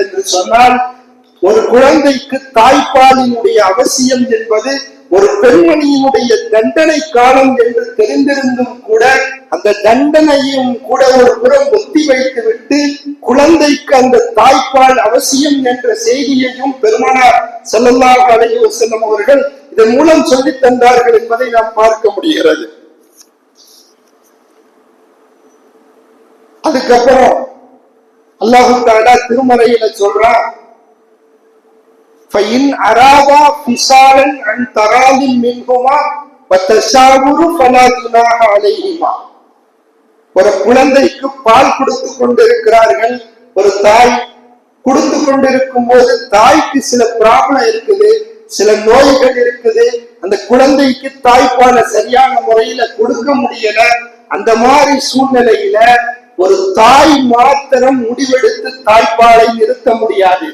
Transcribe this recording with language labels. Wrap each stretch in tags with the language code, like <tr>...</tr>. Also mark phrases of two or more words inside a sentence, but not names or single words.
<ta>என்று சொன்னால், ஒரு குழந்தைக்கு தாய்ப்பாலினுடைய அவசியம் என்பது ஒரு பெண்மணியினுடைய தண்டனை காலம் என்று தெரிந்திருந்தும் கூட அந்த தண்டனையும் கூட ஒரு புறம் ஒத்தி வைத்து விட்டு குழந்தைக்கு அந்த தாய்ப்பால் அவசியம் என்ற செய்தியையும் பெருமானார்</ta> <ar>صلى الله عليه وسلم</ar> <ta>அவர்கள் இதன் மூலம் சொல்லி தந்தார்கள் என்பதை நாம் பார்க்க முடிகிறது. அதுக்கப்புறம்</ta> <ar>الله تعالى</ar> <ta>திருமறையில சொல்றான்,</ta> <ar>فَإِنْ أَرَادَا فِصَالًا عَنْ تَرَاضٍ مِنْهُمَا وَتَشَاوُرٍ فَلَا جُنَاحَ عَلَيْهِمَا.</ar> <ta>ஒரு குழந்தைக்கு பால் கொடுத்து கொண்டிருக்கிறார்கள். ஒரு தாய் கொடுத்து கொண்டிருக்கும் போது தாய்க்கு சில ப்ராப்ளம் இருக்குது, சில நோய்கள் இருக்குது. அந்த குழந்தைக்கு தாய்ப்பாலை சரியான முறையில கொடுக்க முடியல. அந்த மாதிரி சூழ்நிலையில ஒரு தாய் மாத்திரம் முடிவெடுத்து தாய்ப்பாலை நிறுத்த முடியாது.</ta>